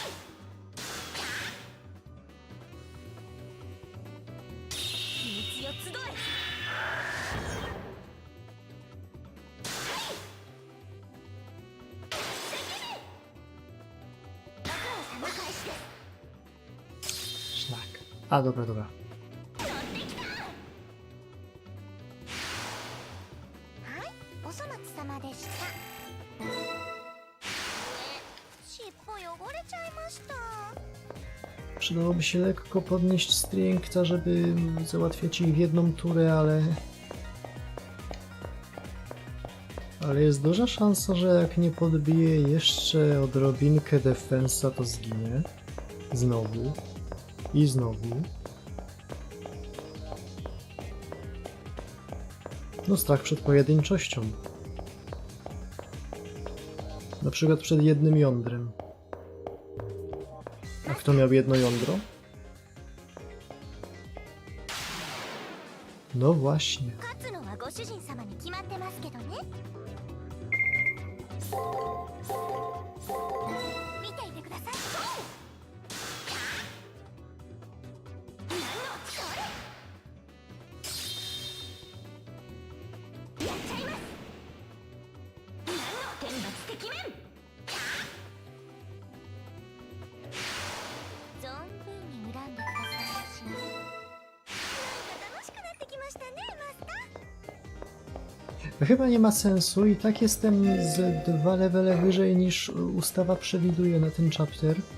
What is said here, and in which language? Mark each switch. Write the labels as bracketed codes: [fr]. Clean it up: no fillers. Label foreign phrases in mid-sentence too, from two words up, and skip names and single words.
[ja] 秘密よ集え。ご苦労様。返して。 [pl] Szlak. A, dobra, dobra. [ja] 乗ってきた。はい、お粗末様でした。尻尾汚れちゃいました。 [pl] Przydałoby się lekko podnieść strengtha, żeby załatwiać ich w jedną turę, ale jest duża szansa, że jak nie podbije jeszcze odrobinkę defensa, to zginie. Znowu. I znowu. No strach przed pojedynczością. Na przykład przed jednym jądrem. A kto miał jedno jądro? No właśnie. [ja] 勝つのはご主人様に決まってますけどね。見ていてください。何のそれ。やっちゃいます。何の天罰的面。存分に恨んでくださいし。なんか楽しくなってきましたね、マスター。 [pl] Chyba nie ma sensu i tak jestem z 2 levele wyżej niż ustawa przewiduje na ten chapter.